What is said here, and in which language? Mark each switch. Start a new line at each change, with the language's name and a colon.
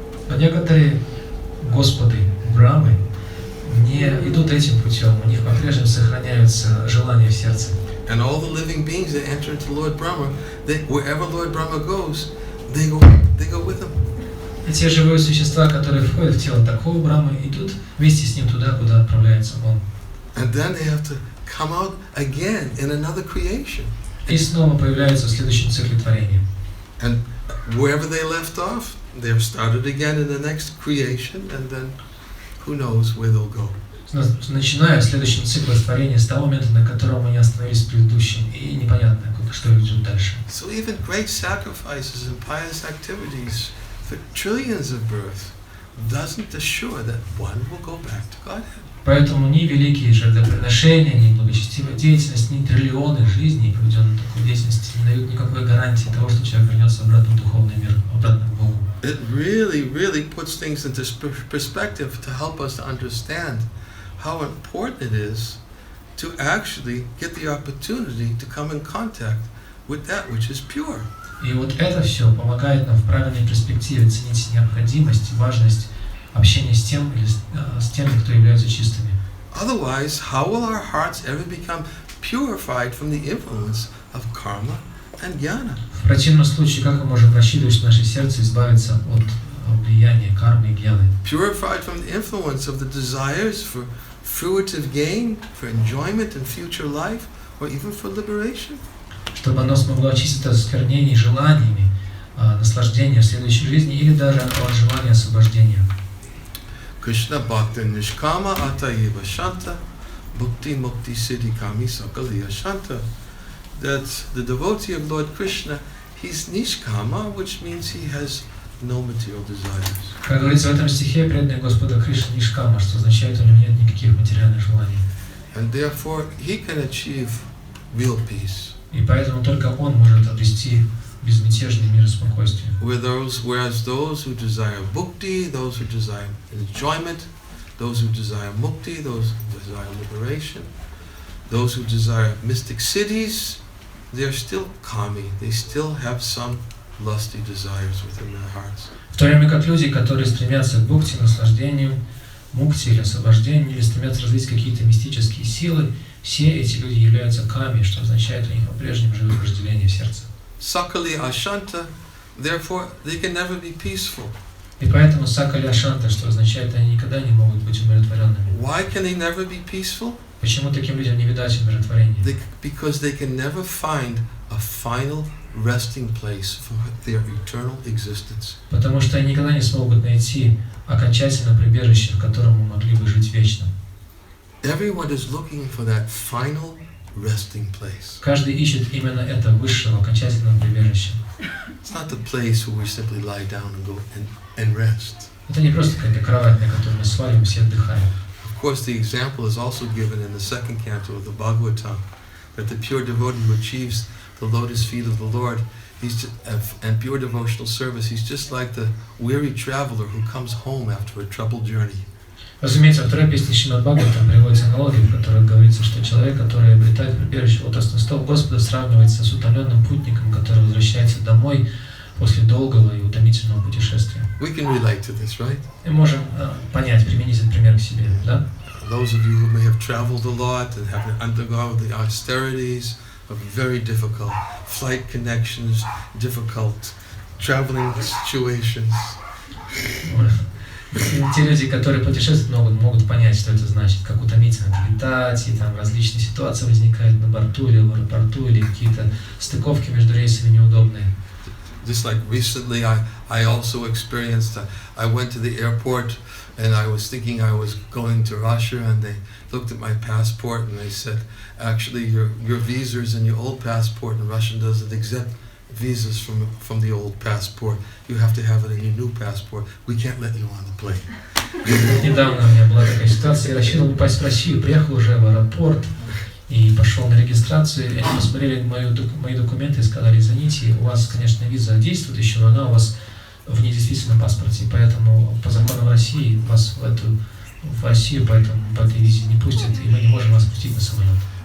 Russian: А некоторые Господы Брамы не идут этим путем, у них по-прежнему сохраняются желания в сердце.
English: And all the living beings that enter into Lord Brahma, wherever Lord Brahma goes, they go with him.
Russian: И те живые существа, которые входят в тело такого Брамы, идут вместе с ним туда, куда отправляется он.
English: And then they have to come out again in another creation.
Russian: И снова появляются в следующем цикле творения.
English: And wherever they left off, they're started again in the next creation, and then who knows where they'll go.
Russian: Начиная в следующем цикле творения с того момента, на котором они остановились в предыдущем, и непонятно, что их ждет дальше.
English: So even great sacrifices and pious activities for trillions of births doesn't assure that one will go back to Godhead.
Russian: Поэтому ни великие жертвоприношения, ни благочестивая деятельность, ни триллионы жизней, проведенных в такой деятельности, не дают никакой гарантии того, что человек вернется обратно в духовный мир, обратно к Богу.
English: It really puts things into perspective to help us to understand how important it is to actually get the opportunity to come in contact with that which is pure.
Russian: И вот это все помогает нам в правильной перспективе ценить необходимость и важность общения с тем или с теми, кто являются чистыми.
English: Otherwise, how will our hearts ever become purified from the influence of karma and jnana?
Russian: В противном случае, как мы можем рассчитывать, что наше сердце избавится от влияния кармы и гьяны?
English: Purified from the influence of the desires for fruitive gain, for enjoyment in future life, or even for liberation.
Russian: Чтобы оно смогло очиститься от осквернений желаниями, наслаждения в следующей жизни или даже от желания освобождения.
Sanskrit: Krishna bhakti nishkama atayeva shanta, bhukti mukti siddhi kami sakaliya shanta.
English: That the devotee of Lord Krishna, he's nishkama, which means he has no material desires.
Russian: Как говорится в этом стихе, преданный Господа Кришны нишкама, что означает, у него нет никаких материальных желаний.
English: And therefore he can achieve real peace.
Russian: И поэтому только он может обрести безмятежный мир и спокойствие.
English: Whereas those who desire bhakti, those who desire enjoyment, those who desire mukti, those who desire liberation, those who desire mystic cities, they're still kami. They still have some lusty desires within their hearts.
Russian: В то время как люди, которые стремятся к бхакти, наслаждению, мукти или освобождению, или стремятся развить какие-то мистические силы, все эти люди являются ками, что означает, у них по-прежнему живет вожделение в сердце.
Sanskrit: Sakali ashanta,
English: therefore they can never be peaceful.
Russian: И поэтому сакали ашанта, что означает, они никогда не могут быть умиротворенными.
English: Why can they never be peaceful?
Russian: Почему таким людям не видать умиротворения?
English: Because they can never find a final resting place for their eternal existence.
Russian: Потому что они никогда не смогут найти окончательное прибежище, в котором мы могли бы жить вечно.
English: Everyone is looking for that final resting place.
Russian: Каждый ищет именно это высшего окончательного прибежища.
English: It's not the place where we simply lie down and go and rest.
Russian: Это не просто какая-то кровать, на которой мы сваливаемся и отдыхаем.
English: Of course, the example is also given in the second canto of the Bhagavatam, that the pure devotee who achieves the lotus feet of the Lord, and pure devotional service, he's just like the weary traveler who comes home after a troubled journey.
Russian: Разумеется, во второй песне Шримад Бхагаватам приводится аналогия, в которой говорится, что человек, который обретает прибежище лотосных стоп Господа, сравнивается с утомленным путником, который возвращается домой после долгого и утомительного путешествия.
English: We can relate to this, right?
Russian: Мы можем понять, применить этот пример к себе, да?
English: Those of you who may have traveled a lot and have undergone the austerities of very difficult flight connections, difficult traveling situations.
Russian: Те люди, которые путешествуют, могут понять, что это значит, как утомительно летать, и там различные ситуации возникают на борту или в аэропорту, или какие-то стыковки между рейсами неудобные.
English: Just like recently, I also experienced, I went to the airport and I was thinking I was going to Russia, and they looked at my passport and they said, actually your visas and your old passport in Russia doesn't accept visas from the old passport. You have to have it in your new passport. We can't let you on the plane.
Russian: Недавно у меня была такая ситуация, я рассчитывал попасть в Россию, приехал уже в аэропорт и пошел на регистрацию, и они посмотрели мои документы и сказали, извините, у вас, конечно, виза действует еще, но она у вас в недействительном паспорте, поэтому по законам России вас в Россию поэтому по этой визе не пустят, и мы не можем вас пустить на самолет.